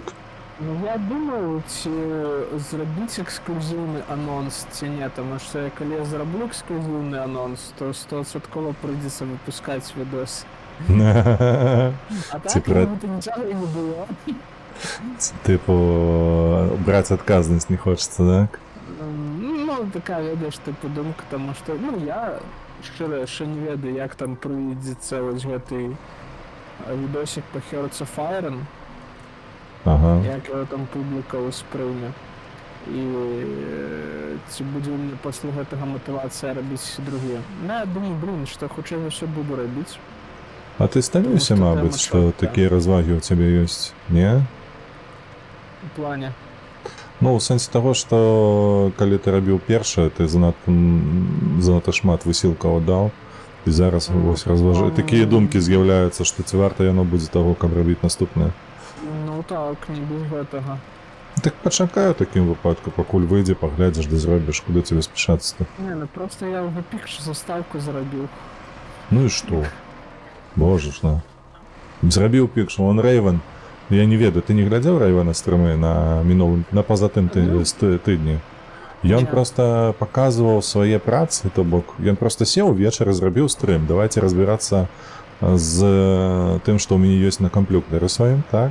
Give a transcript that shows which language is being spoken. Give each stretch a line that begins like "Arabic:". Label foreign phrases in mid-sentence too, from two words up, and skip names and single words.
Ukrainian: Ну, я думаю, ці зробити ексклюзивний анонс, ці ні, тому що коли я зроблю ексклюзивний анонс, то 100% прийдеться випускати відос. А так, Типа- ніби нічого і не було. Типу,
Russian: брать отказность не хочется, так?
Ukrainian: Ну, така, видиш, типу, думка, тому що, ну, я щиро ще не ведаю, як там прийдеться ось гэтий відосик по Hearts of Iron, Ага. як його там публіка усприйме. І ці буде мені після гэтага мотивація робити другі. Ну, я думаю, блін, що хоча я все буду робити.
Belarusian: А ты стаміўся,
Ukrainian: Тому що мабуть, тема що шотка.
Belarusian: такі розваги у тебе ёсць, не?
Ukrainian: У плані.
Belarusian: Ну, у сэнсе таго, што калі ты рабіў першае, ты занадта шмат высілкаў даў, і зараз вось разважы. Такія думкі з'яўляюцца, што ці варта яно будзе таго, каб рабіць наступнае. Ну так, не без гэтага. Так пачакаю у такім выпадку, пакуль выйдзе, паглядзіш, ды зробіш, куды тебе спяшацца-то.
Ukrainian: Не, ну просто я вже пікш заставку зробив.
Belarusian: Ну і што? Боже ж, на. Зрабіў пікшу, он Рэйвен. Я не ведаю, ты не глядзеў Рэйвена стрымы на мінулым, на пазатым тыдні? Ён Не. просто паказваў свае працы, то бок, ён просто сеў вечар і зрабіў стрым. Давайте разбірацца з тым, што ў мяне ёсць на камп'ютары сваім, так?